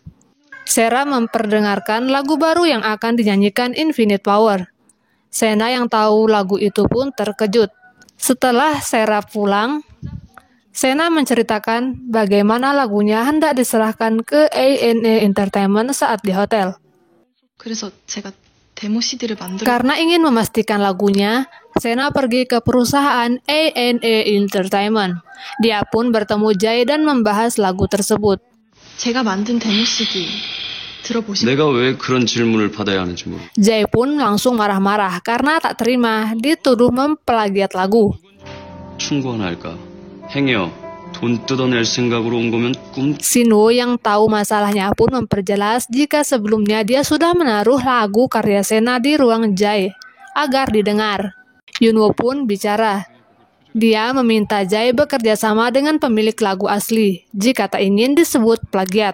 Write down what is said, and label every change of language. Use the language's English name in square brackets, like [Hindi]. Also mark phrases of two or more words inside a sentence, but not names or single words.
[Indonesian] Sera memperdengarkan lagu baru yang akan dinyanyikan Infinite Power. Sena yang tahu lagu itu pun terkejut. Setelah Sera pulang, Sena menceritakan bagaimana lagunya hendak diserahkan ke A&A Entertainment saat di hotel. [Korean] 그래서 제가 데모 CD를 만들어. [Indonesian] Karena ingin memastikan lagunya, Sena pergi ke perusahaan A&A Entertainment. Dia pun bertemu Jae dan membahas lagu tersebut. [Korean] 제가 만든 데모 CD 들어보시면 내가 왜 그런 질문을 받아야 하는지 모르. [Indonesian] Jae pun langsung marah-marah karena tak terima dituduh memplagiat lagu. [Korean] 충고 하나 할까? 행여 돈 뜯어낼 생각으로 온 거면 꿈. [Indonesian] Sunwoo yang tahu masalahnya pun memperjelas jika sebelumnya dia sudah menaruh lagu karya Sena di ruang Jae agar didengar. Yunwoo pun bicara. Dia meminta Jae bekerja sama dengan pemilik lagu asli jika tak ingin disebut plagiat.